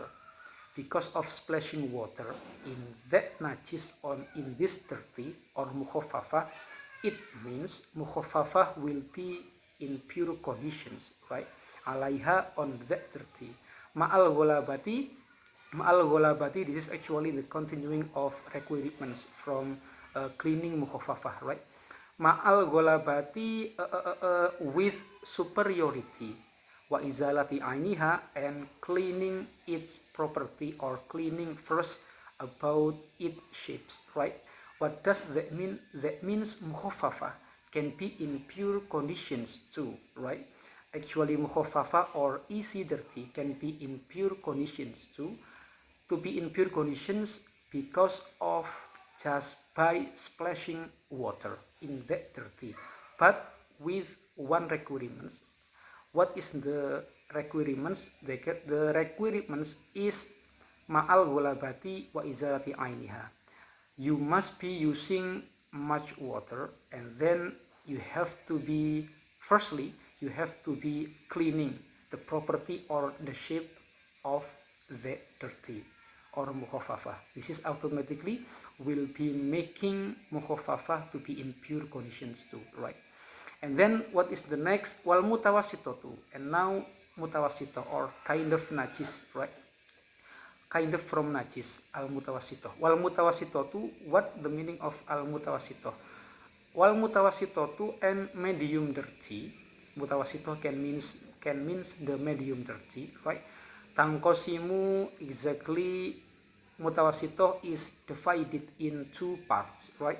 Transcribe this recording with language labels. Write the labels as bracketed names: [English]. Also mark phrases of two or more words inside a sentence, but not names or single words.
[English] Because of splashing water in that najis on in this dirty or mukhaffafa, it means mukhaffafa will be in pure conditions, right? Alaiha, on that dirty. [Arabic] مع الغلبة, [English] this is actually the continuing of requirements from cleaning mukhaffafa, right? [Arabic] مع الغلبة, [English] with superiority, [Arabic] وإزالة عينها, [English] and cleaning its property or cleaning first about its shapes, right? What does that mean? That means mukhaffafa can be in pure conditions too, right? Actually mukhaffafa or easy dirty can be in pure conditions too. To be in pure conditions because of just by splashing water in that dirty, but with one requirements. What is the requirements? The requirements is [Arabic] مع الغلبة وإزالة عينها. [English] You must be using much water, and then you have to be, firstly, you have to be cleaning the property or the shape of the dirty or mukhaffafa. This is automatically will be making mukhaffafa to be in pure conditions too, right? And then what is the next? [Arabic] والمتوسطة, [English] and now mutawassithah or kind of najis, right? Kind of from najis, [Arabic] المتوسطة. والمتوسطة, [English] what the meaning of [Arabic] المتوسطة? [English] While mutawassitotu and medium dirty, mutawassitoh can means the medium dirty, right? Tangkosimu exactly, mutawassitoh is divided in two parts, right?